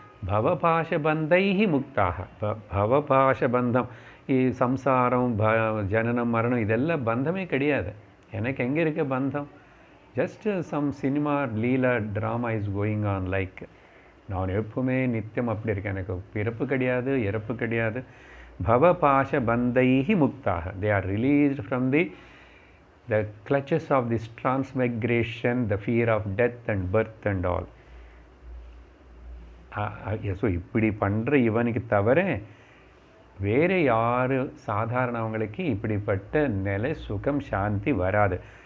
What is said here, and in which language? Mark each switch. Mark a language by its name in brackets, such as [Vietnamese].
[Sanskrit] பவபாஷபந்தைஹி முக்தாக. [Tamil] பவபாஷபந்தம், சம்சாரம், ஜனனம் மரணம், இதெல்லாம் பந்தமே கிடையாது. எனக்கு எங்கே இருக்க பந்தம்? [English] Just some cinema leela drama is going on. [Tamil] Like நான் எப்பவுமே நித்தியம் அப்படி இருக்கேன், எனக்கு பிறப்பு கிடையாது, இறப்பு கிடையாது. [Sanskrit] பவபாஷபந்தைஹி முக்தாக. [English] They are released from the clutches of this transmigration, the fear of death and birth and all. [Tamil] So இப்படி பண்ணுற இவனுக்கு தவிர வேறு யார் சாதாரணவங்களுக்கு இப்படிப்பட்ட நிலை, சுகம், சாந்தி வராது.